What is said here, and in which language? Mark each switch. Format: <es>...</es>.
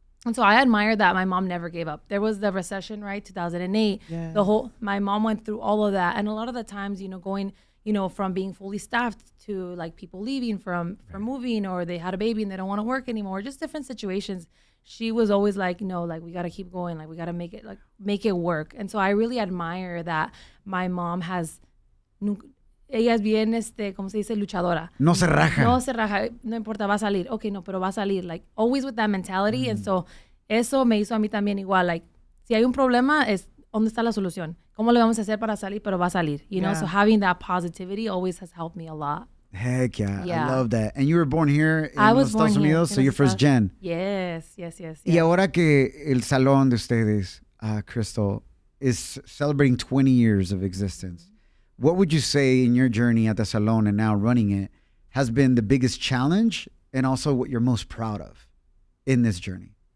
<en>And so I admire that my mom never gave up. There was the recession, right? 2008. Yeah. My mom went through all of that. And a lot of the times, you know, going, from being fully staffed to like people leaving from moving, or they had a baby and they don't want to work anymore, just different situations. She was always like, no, like we got to keep going. Like we got to make it work. And so I really admire that my mom has,</en> <es>ella es bien, ¿cómo se dice? Luchadora. No se raja. No se raja. No importa, va a salir. Okay, no, pero va a salir.</es> <en>Like always with that mentality.</en> <es>And so eso me hizo a mí también igual. Like si hay un problema, ¿dónde está la solución? ¿Cómo le vamos a hacer para salir? Pero va a salir.</es> <en>You know, so having that positivity always has helped me a lot. Heck yeah. I love that. And you were born here in</en> <es>los</es> <en>Estados Unidos, so you're first gen. Yes.</en> <es>Y ahora que el salón de ustedes,</es> <en>Kristal, is celebrating 20 years of existence, what would you say in your journey at the salon and now running it has been the biggest challenge and also what you're most proud of in this journey?</en>